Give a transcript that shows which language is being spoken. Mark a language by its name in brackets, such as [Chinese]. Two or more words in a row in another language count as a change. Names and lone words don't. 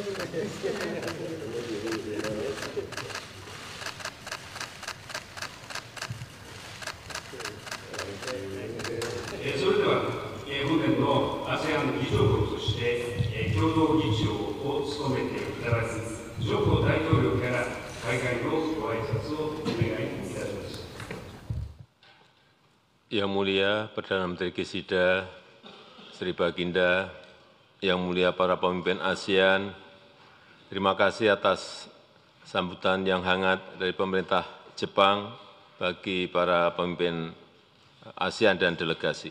[Japanese] それでは、本年の ASEAN 議長国として、共同議長を務めていただくジョコ大統領から開会のご挨拶をお願いいたします。 [Indonesian] Yang mulia Perdana Menteri Gesida, Sri Baginda, yang mulia para pemimpin ASEAN, terima kasih atas sambutan yang hangat dari pemerintah Jepang bagi para pemimpin ASEAN dan delegasi.